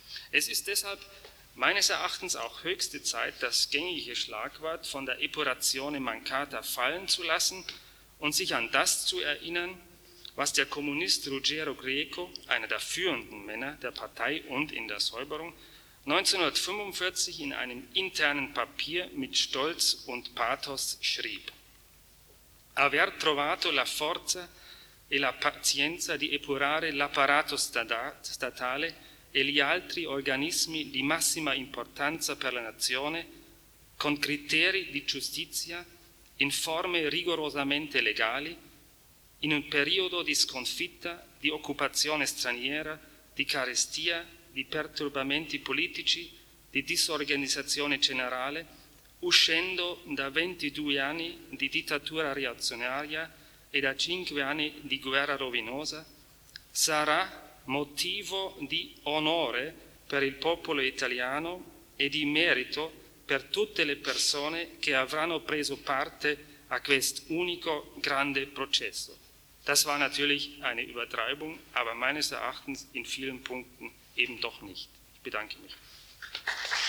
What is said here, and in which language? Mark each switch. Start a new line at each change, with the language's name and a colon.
German: Es ist deshalb meines Erachtens auch höchste Zeit, das gängige Schlagwort von der
Italian: Epurazione Mancata
German: fallen zu lassen und sich an das zu erinnern, was der Kommunist Ruggero Greco, einer der führenden Männer der Partei und in der Säuberung, 1945 in einem internen Papier mit Stolz und Pathos schrieb.
Italian: Aver trovato la forza e la pazienza di epurare l'apparato statale e gli altri organismi di massima importanza per la nazione con criteri di giustizia in forme rigorosamente legali in un periodo di sconfitta, di occupazione straniera, di carestia, di perturbamenti politici, di disorganizzazione generale, uscendo da 22 anni di dittatura reazionaria e da 5 anni di guerra rovinosa, sarà motivo di onore per il popolo italiano e di merito per tutte le persone che avranno preso parte a questo unico grande processo.
German: Das war natürlich eine Übertreibung, aber meines Erachtens in vielen Punkten eben doch nicht. Ich bedanke mich.